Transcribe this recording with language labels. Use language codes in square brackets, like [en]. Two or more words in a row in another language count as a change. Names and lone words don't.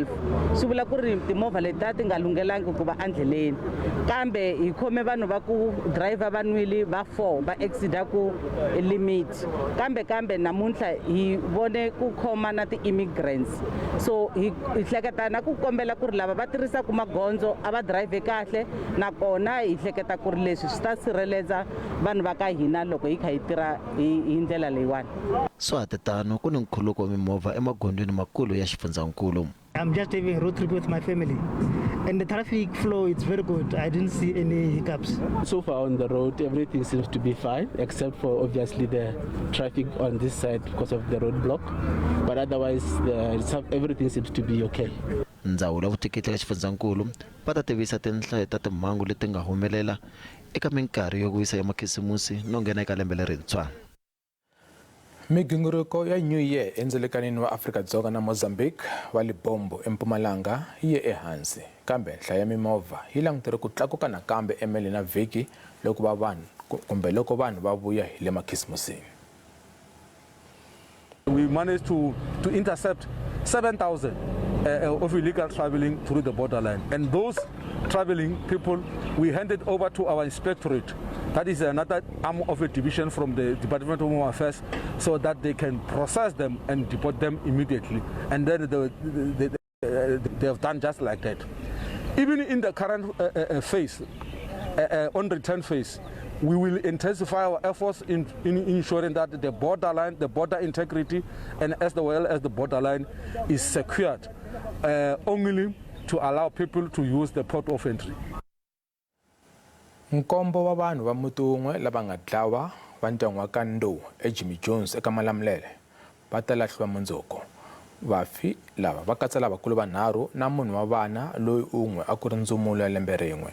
[ts] swi vula ku ri timovha leti ti nga lungelangi ku va endleleni kambe hi khome vanhu va ku driver va nwili va 4 va exceeda ku limit kambe namuntlha hi vone ku khoma na ti-immigrants so hi hleketa na ku kombela ku ri lava va tirhisaka magondzo a va drive kahle nakona hi hleketa ku ri leswi swi ta sirheledza vanhu va ka hina loko hi kha hi tirha hi ndlela leyiwani. So hatetano ku ni nkhuluko wa mimovha emagondweni makulu ya xifundzankulu. [en] I'm just having a road trip with my family and the traffic flow is very good. I didn't see any hiccups. So far on the road everything seems to be fine except for obviously the traffic on this side because of the roadblock, but otherwise everything seems to be okay. [ts] Ndzawulo ya vutleketli ka xifundzankulu va ta tivisa tinhlayo ta timhangu leti nga humelela eka minkarhi yo wisa ya makhisimusi no nghena eka lembe lerintshwa. Migingiriko ya New Year endzelekanini wa Afrika-Dzonga na Mozambique wa Libombo eMpumalanga yi ye ehansi kambe nhlayo ya mimovha yi langutire ku tlakuka nakambe emeli na vhiki loko vanhu va vuya hi le makhisimusini. [en] We managed to intercept 7,000 of illegal traveling through the borderline, and those traveling people we handed over to our inspectorate. That is another arm of a division from the Department of Home Affairs, so that they can process them and deport them immediately. And then they have done just like that. Even in the current phase, on return phase, we will intensify our efforts in ensuring that the borderline, the border integrity, and as well as the borderline is secured only to allow people to use the port of entry. [ts] Nkombo wa vanhu va muti wun'we lava nga dlawa va ndyangu wa ka Ndoh eJimmy Jones eka Malamulele va ta lahliwa mundzuku. Vafi lava va katsa lavakulu vanharhu na munhu wa vana loyi un'we a ku ri ndzumulo ya lembe rin'we.